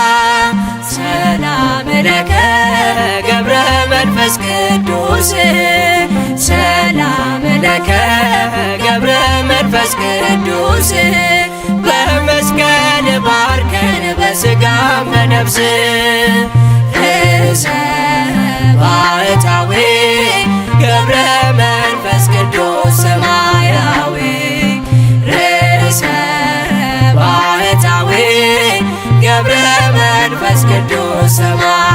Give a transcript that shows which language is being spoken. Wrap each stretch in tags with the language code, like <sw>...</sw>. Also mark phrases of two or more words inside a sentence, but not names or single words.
<gez>ሰላም ለከ ገብረ መንፈስ ቅዱስ ሰላም ለከ ገብረ መንፈስ ቅዱስ</gez> <am>በመስቀል ባርከን በሥጋም በነፍስ ርእሰ ባህታዊ ገብረ መንፈስ ቅዱስ ሰማያዊ ርእሰ ሰባ</am>